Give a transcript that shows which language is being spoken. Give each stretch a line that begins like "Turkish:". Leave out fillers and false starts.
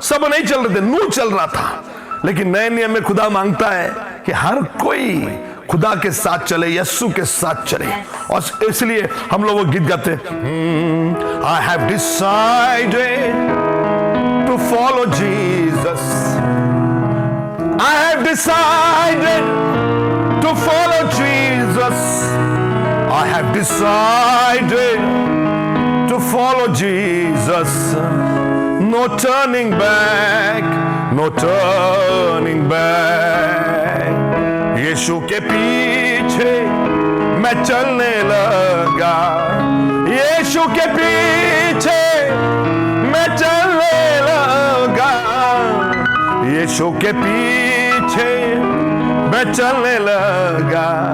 Hindi: सब नहीं चल रहे थे, नूह चल रहा था। लेकिन नए नियम में खुदा मांगता है कि हर कोई खुदा के साथ चले, यीशु के साथ चले। और इसलिए हम लोग वो गीत गाते,
English: I have decided to follow Jesus. I have decided to follow Jesus. I have decided to follow Jesus. No turning back, no turning back.
Hindi: यीशु के पीछे मैं चलने लगा, यीशु के पीछे मैं चलने लगा, यीशु के पीछे मैं चलने लगा।